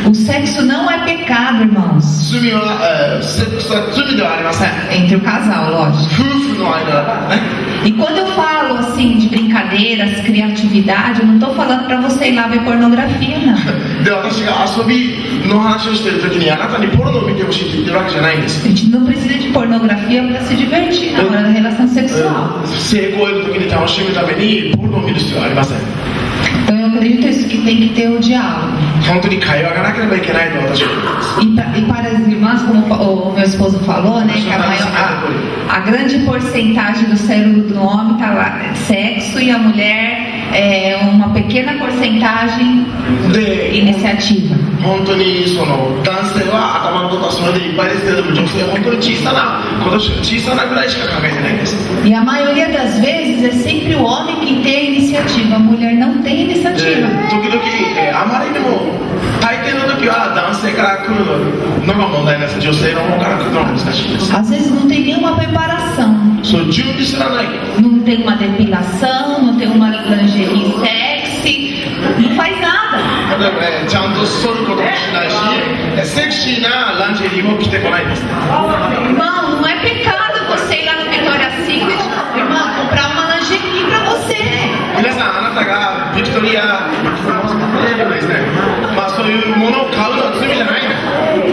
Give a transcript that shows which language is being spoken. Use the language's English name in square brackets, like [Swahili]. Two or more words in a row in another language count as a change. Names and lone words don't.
[Portuguese] O sexo não é pecado, irmãos. [Japanese] 罪は、セックスは罪ではありません。 [Portuguese] Entre o casal, lógico. [Japanese] 夫婦の間だからね。 [Portuguese] E quando eu falo assim de brincadeiras, criatividade, eu não estou falando para você ir lá ver pornografia, não. [Japanese] で私が遊びの話をしている時にあなたにポルノを見てほしいって言ってるわけじゃないんです。 [Portuguese] A gente não precisa de pornografia para se divertir na hora da relação sexual. [Japanese] 性行為の時に楽しむためにポルノを見る必要はありません。 [Portuguese] Então eu acredito isso, que tem que ter o diálogo. [Japanese] 本当に会話がなければいけないと私は思います。 [Portuguese] E para as irmãs, como o meu esposo falou, né, que a grande porcentagem do cérebro do homem está lá, sexo, e a mulher é uma pequena porcentagem iniciativa. [Japanese] 本当にその男性は頭のことはそれでいっぱいですけれども、女性は本当に小さなぐらいしか考えてないんです。 [Portuguese] E a maioria das vezes é sempre o homem que tem a iniciativa, a mulher não tem [Japanese] で [Portuguese] iniciativa. [Japanese] 時々、あまりにも大抵の時は男性から来るのが問題なんです。女性の方から来るのが難しいです。 [Portuguese] Às vezes não tem nenhuma preparação, [Japanese] そう準備すらない。 [Portuguese] não tem uma depilação, não tem uma lingerie sexy, não faz nada. [Japanese] 例えば、ちゃんと剃ることもしないし、セクシーなランジェリーも着てこないんです。 [Portuguese] Irmão, não é pecado você ir lá no Victoria's Secret, irmão, comprar uma lingerie pra você. [Japanese] 皆さん、あなたがビクトリアですね、まあそういうものを買うのは罪じゃないんです。